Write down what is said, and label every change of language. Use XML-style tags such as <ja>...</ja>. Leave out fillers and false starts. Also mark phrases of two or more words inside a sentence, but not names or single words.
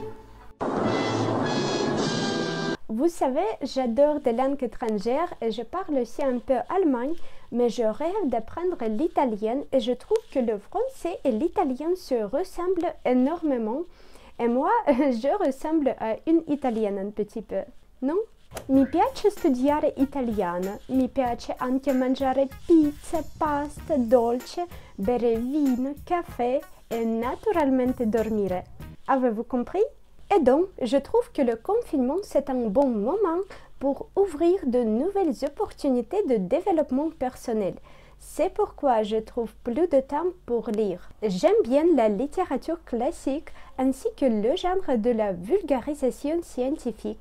<fr>Vous savez, j'adore des langues étrangères et je parle aussi un peu allemand, mais je rêve d'apprendre l'italien et je trouve que le français et l'italien se ressemblent énormément. Et moi, je ressemble à une italienne un petit peu, non?</fr> <it>Mi piace studiare italiano, mi piace anche mangiare pizza, pasta, dolce, bere vino, café et naturalmente dormire.</it> <fr>Avez-vous compris? Et donc, je trouve que le confinement, c'est un bon moment pour ouvrir de nouvelles opportunités de développement personnel. C'est pourquoi je trouve plus de temps pour lire. J'aime bien la littérature classique ainsi que le genre de la vulgarisation scientifique.</fr>